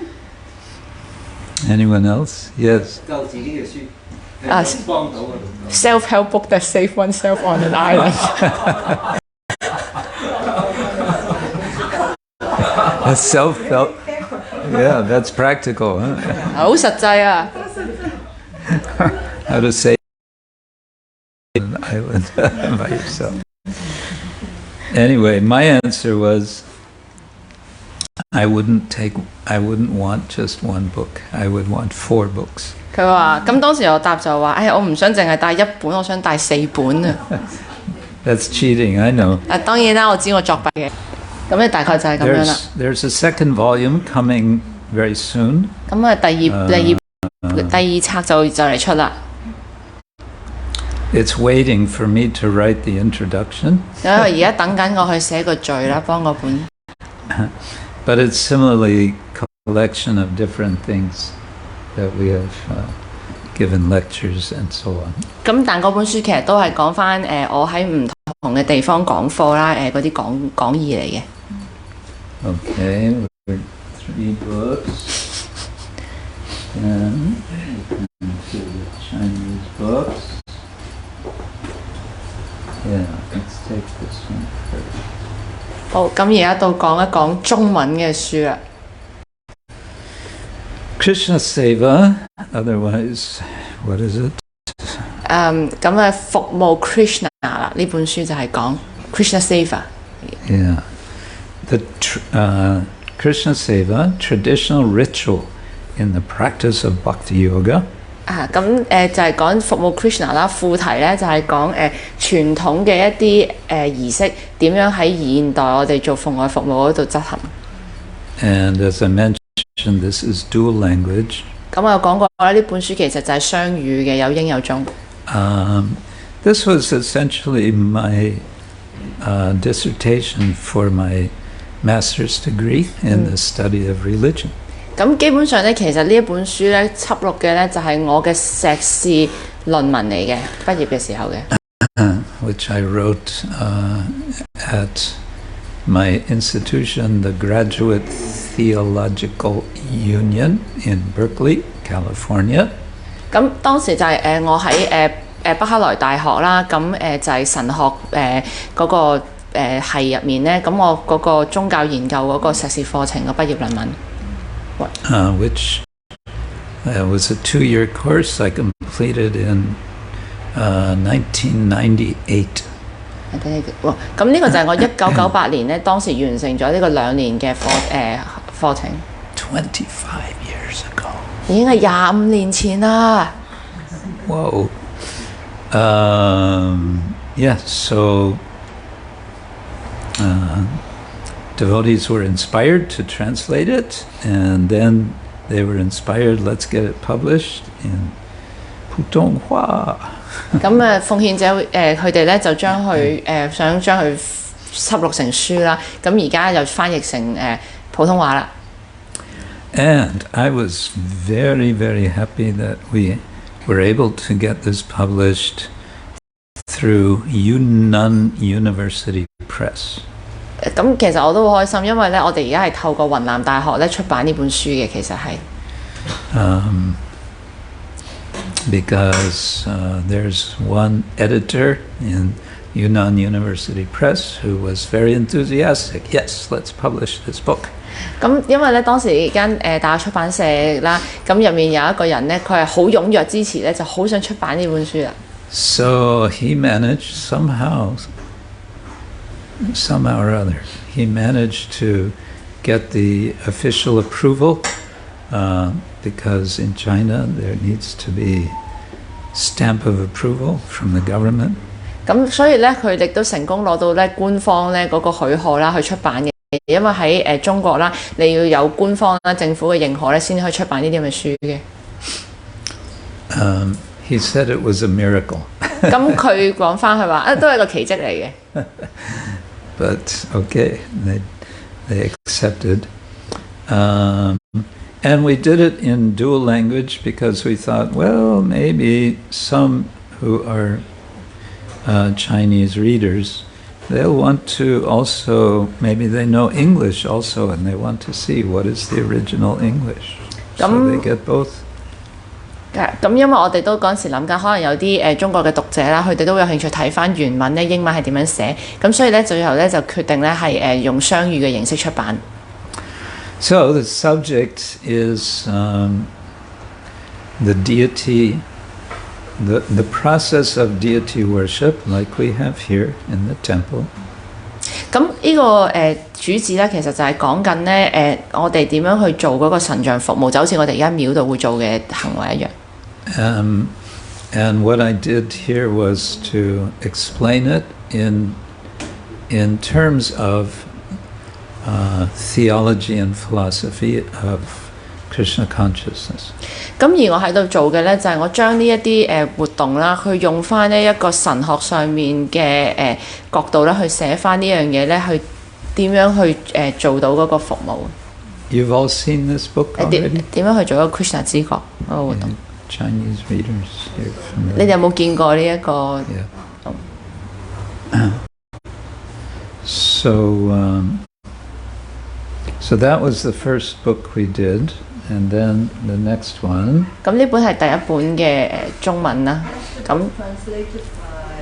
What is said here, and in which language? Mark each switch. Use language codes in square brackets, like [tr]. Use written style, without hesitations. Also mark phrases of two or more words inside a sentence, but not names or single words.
[en] Anyone else? Yes. [yue] 救自己嘅書，啊幫到嗰度。 [en] Self-help book that save oneself on an island。 A self-help. Yeah, that's practical, huh? [yue] 好實際啊！ [en] How to save an island by yourself. Anyway, my answer was I wouldn't want just one book. I would want 4 books. [yue] 佢話：咁當時我答就話：我唔想淨係帶一本，我想帶4本啊！ [en] That's cheating, I know. [yue] 當然啦，我知我作弊嘅。咁咧大概就係咁樣啦。 [en] There's a second volume coming very soon. [yue] 咁啊，第二冊就嚟出啦。 [en] It's waiting for me to write the introduction. [yue] 因為而家等緊我去寫個序啦，幫嗰本。 [en] But it's similarly collection of different things that we have given lectures and so on. [yue] 咁但嗰本書其實都係講翻我喺唔同嘅地方講課啦，嗰啲講義嚟嘅。 [en] Okay, 3 books. Then to the Chinese books. Yeah, let's take this one first. [yue] 好，咁而家到講一講中文嘅書啦。 [en] Krishna-ksetra, otherwise, what is it? [yue] 咁服務 Krishna 啦，呢本書就係講 Krishna-ksetra。 [en] Yeah. The Krishna-ksetra, traditional ritual in the practice of Bhakti Yoga. [yue] 咁就係講服務 Krishna 啦，副題咧就係講傳統嘅一啲儀式點樣喺現代我哋做奉愛服務嗰度執行。 [en] And as I mentioned, this is dual language. [yue] 咁我有講過啦，呢本書其實就係雙語嘅，有英有中。 [en] This was essentially my dissertation for my master's degree in the study of religion. [yue] 咁基本上咧，其實呢一本書咧輯錄嘅咧就係我嘅碩士論文嚟嘅，畢業嘅時候嘅。 [en] Which I wrote at my institution, the Graduate Theological Union in Berkeley, California. [yue] 咁當時就係我喺北克萊大學啦，咁就係神學嗰個系入面咧，咁我嗰個宗教研究嗰個碩士課程嘅畢業論文。 [en] Which was a 2-year course I completed in 1998. [yue] 咁呢個就係我1998年咧，當時完成咗呢個2年嘅課程。 [en] 25 years ago. [yue] 已經係25年前啦。 Whoa. [en] Yeah, so devotees were inspired to translate it, and then they were inspired, let's get it published in Putonghua. [yue] 咁奉獻者佢哋咧就將佢想將佢輯錄成書啦，咁而家就翻譯成普通話啦。 [en] And I was very, very happy that we were able to get this published through Yunnan University Press. [yue] 咁其實我都好開心，因為咧我哋而家係透過雲南大學咧出版呢本書嘅，其實係。 [en] Because there's one editor in Yunnan University Press who was very enthusiastic. Yes, let's publish this book. [yue] 咁因為咧當時間大學出版社啦，咁入面有一個人咧，佢係好踴躍支持咧，就好想出版呢本書啦。 [en] So he managed somehow or other, he managed to get the official approval. Because in China there needs to be stamp of approval from the government. [yue] 咁所以咧，佢亦都成功攞到咧官方咧嗰個許可啦，去出版嘅。因為喺中國啦，你要有官方啦政府嘅認可咧，先可以出版呢啲咁嘅書嘅。 [en] He said it was a miracle. [yue] 咁佢講翻佢話都係個奇蹟嚟嘅。 [en] But okay, they accepted. And we did it in dual language because we thought, well, maybe some who are Chinese readers, they'll want to also, maybe they know English also, and they want to see what is the original English. So they get both. [yue] 咁因為我哋都嗰陣時諗緊，可能有啲中國嘅讀者啦，佢哋都會有興趣睇翻原文咧，英文係點樣寫，咁所以咧最後咧就決定咧係用雙語嘅形式出版。 [en] So the subject is the deity, the process of deity worship, like we have here in the temple. [yue] 咁呢個主旨咧，其實就係講緊咧我哋點樣去做嗰個神像服務，就好似我哋而家廟度會做嘅行為一樣。 [en] And what I did here was to explain it in terms of theology and philosophy of Krishna consciousness. [yue] 咁而我喺度做嘅咧，就係我將呢一啲活動啦，去用翻呢一個神學上面嘅角度咧，去寫翻呢樣嘢咧，去點樣去做到嗰個服務。 [en] You've all seen this book already? [yue] 點樣去做一個 Krishna 知覺嗰個活動 [en] ？Chinese readers here. [yue] 你哋有冇見過呢一個？ [en] So that was the first book we did, and then the next one. [yue] 咁呢本係第一本嘅中文啦。咁 [en] translated by